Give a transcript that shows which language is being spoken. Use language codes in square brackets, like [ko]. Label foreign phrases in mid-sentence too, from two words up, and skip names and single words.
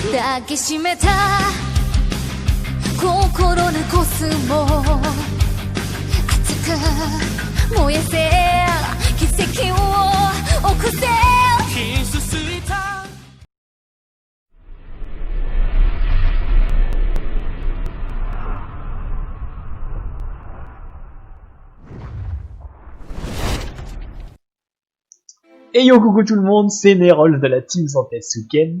[ja] 抱きしめた心のコスモ熱く燃えせ奇跡を起こせ [fr] Et yo coucou tout le monde, c'est Nerolf de la team Zantetsuken.